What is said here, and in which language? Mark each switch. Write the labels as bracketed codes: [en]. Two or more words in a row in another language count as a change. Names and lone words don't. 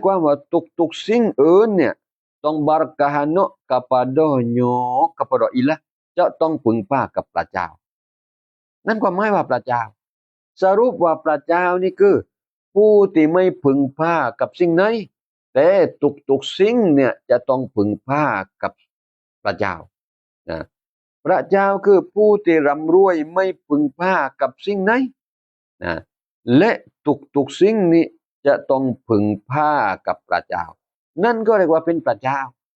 [th] ความว่าทุกสิ่งอื่นเนี่ยต้อง [ms] berkahanuk kepada ilah [th] จะต้องพึ่งพากับพระเจ้านั่นความหมาย ว่าพระเจ้าสรุปว่าพระเจ้านี่คือผู้ที่ไม่พึ่งพากับสิ่งไหนแต่ทุกสิ่งเนี่ยจะต้องพึ่งพากับพระเจ้าพระเจ้าคือผู้ที่ร่ำรวยไม่พึ่งพากับสิ่งไหนและทุกสิ่งนี้จะต้องพึ่งพากับพระเจ้านั่นก็เรียกว่าเป็นพระเจ้า